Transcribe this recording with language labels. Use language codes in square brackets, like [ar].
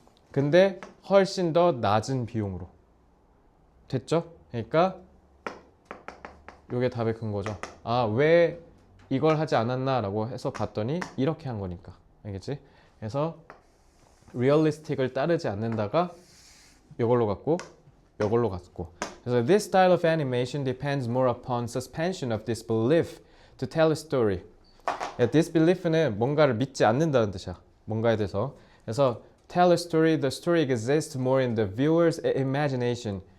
[ko] 근데 훨씬 더 낮은 비용으로. 됐죠? 그러니까 이게 답의 근거죠. 아, 왜 이걸 하지 않았나 라고 해서 봤더니 이렇게 한 거니까. 알겠지? 그래서 realistic을 따르지 않는다가 이걸로 갔고 이걸로 갔고. [en] 그래서 this style of animation depends more upon suspension of disbelief to tell a story. [ko] disbelief는 뭔가를 믿지 않는다는 뜻이야. 뭔가에 대해서. [en] 그래서 tell a story, the story exists more in the viewer's imagination.